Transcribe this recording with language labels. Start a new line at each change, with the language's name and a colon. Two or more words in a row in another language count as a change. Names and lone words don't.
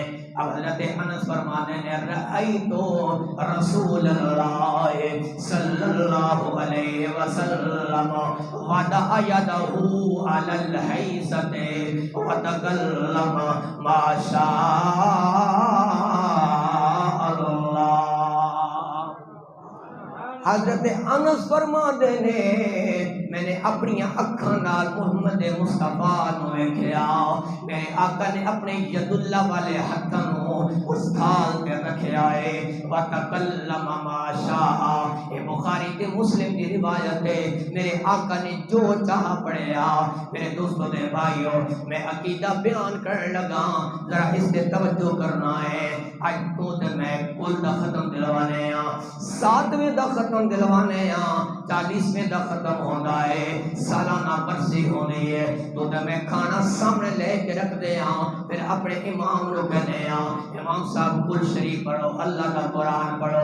Punjabi: اب حضرت انس فرمانے نے
Arabic: رأیتو رسول اللہ صلی اللہ علیہ وسلم وضع یدہ علی الحیثۃ وتکلم ما شاء اللہ۔
Punjabi: حضرت انس فرماتے نے میں نے اپنی اکھاں نال محمد مصطفیٰ نو ویکھیا، میرے آقا نے اپنے ید اللہ والے ہتھاں نو اس تھال تے رکھیا ہے،
Arabic: وتکلم ما شاء،
Punjabi: یہ بخاری تے مسلم دی روایت ہے، میرے آقا نے جو چاہا پڑھیا۔ میرے دوستوں دے بھائیو میں عقیدہ بیان کرنے لگا، ذرا اس تے توجہ کرنا ہے۔ اج تو تے میں کل دا ختم دلوانے ہاں، 7ویں دا ختم دلوانے ہاں، 40ویں دا ختم ہوندا ہے، سالانہ برسی ہونی ہے، تو تے میں کھانا سامنے لے کے رکھ دے ہاں، پھر اپنے امام نو کہنے ہاں امام صاحب کل شریف پڑھو، اللہ کا قرآن پڑھو۔